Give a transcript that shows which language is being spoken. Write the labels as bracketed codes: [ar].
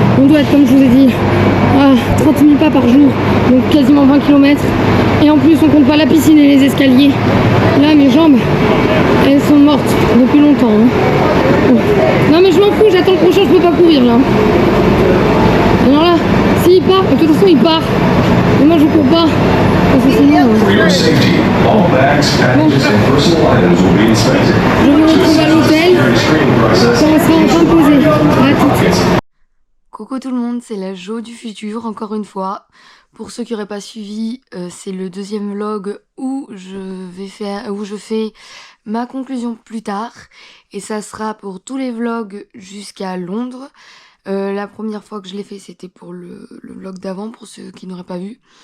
[fr] On doit être, comme je vous ai dit, à 30 000 pas par jour, donc quasiment 20 km. Et en plus, on compte pas la piscine et les escaliers. Là, mes jambes, elles sont mortes depuis longtemps. Hein. Non, mais je m'en fous, j'attends le prochain, je peux pas courir là. Alors là, s'il part, de toute façon, il part. Et moi, je cours pas. Parce que sinon, [en] For your safety, all bags, packages, and personal items will be inspected. [fr] je me retrouve à l'hôtel. [en] Security screening process. [fr] Quand on sera enfin posé. À tout. [en] Pockets. [fr] Coucou tout le monde, c'est la Jo du futur, encore une fois. Pour ceux qui n'auraient pas suivi, c'est le deuxième vlog où je fais ma conclusion plus tard. Et ça sera pour tous les vlogs jusqu'à Londres. La première fois que je l'ai fait, c'était pour le vlog d'avant, pour ceux qui n'auraient pas vu.